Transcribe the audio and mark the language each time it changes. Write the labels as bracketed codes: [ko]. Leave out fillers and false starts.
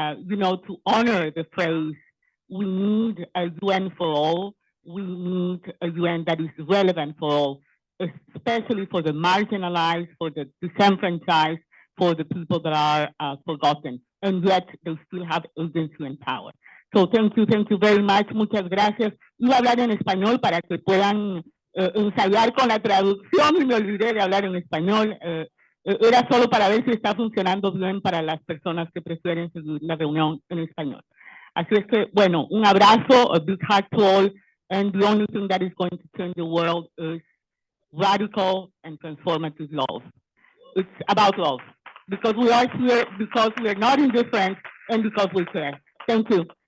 [en] You know, to honor the phrase, we need a UN for all. We need a UN that is relevant for all, especially for the marginalized, for the disenfranchised, for the people that are forgotten, and yet they still have agency and power. So thank you very much. [es] Muchas gracias. Iba a hablar en español para que puedan ensayar con la traducción y me olvidé de hablar en español. Era solo para ver si está funcionando bien para las personas que prefieren seguir la reunión en español. Así es que, bueno, un abrazo, [en] a big hug to all, and the only thing that is going to change the world is radical and transformative love. It's about love, because we are here, because we are not indifferent, and because we care. Thank you.